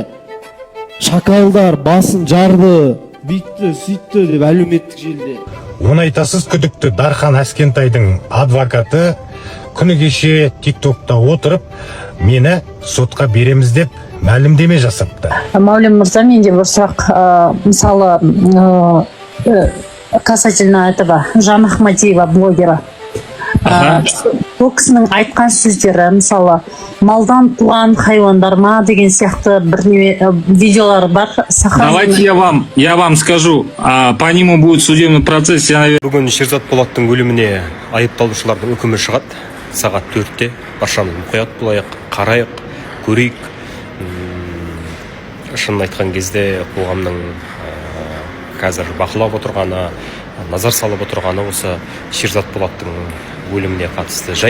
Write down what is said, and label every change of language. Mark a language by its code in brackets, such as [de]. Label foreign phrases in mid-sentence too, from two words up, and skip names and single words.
[kk] Шакалдар басын жарды, бүйтті, сөйтті деп әлеуметтік желіде. Оны айтасыз, күдікті Дархан Әскентайдың адвокаты күні кеше тиктокта отырып, мені сотқа береміз деп мәлімдеме жасапты. Мәулен мырза, менде бір сұрақ, мысалы [ru] касательно этого Жан Ахмадиева блогера. [kk] Бұл кісінің айтқан сөздері, мысалы малдан туған хайуандар ма деген сияқты бір видеолар бар. [ru] Давайте я вам скажу, по нему будет судебный процесс. [kk] Бүгін Шерзат Болаттың өліміне айыпталушылардың үкімі шығады. Сағат 4-те баршамыз мұқият болайық, қарайық, көрейік. Шынын айтқан кезде қоғамның қазір бақылап отырғаны, назар салып отырғаны осы Шерзат Болаттың өліміне қатысты жайт.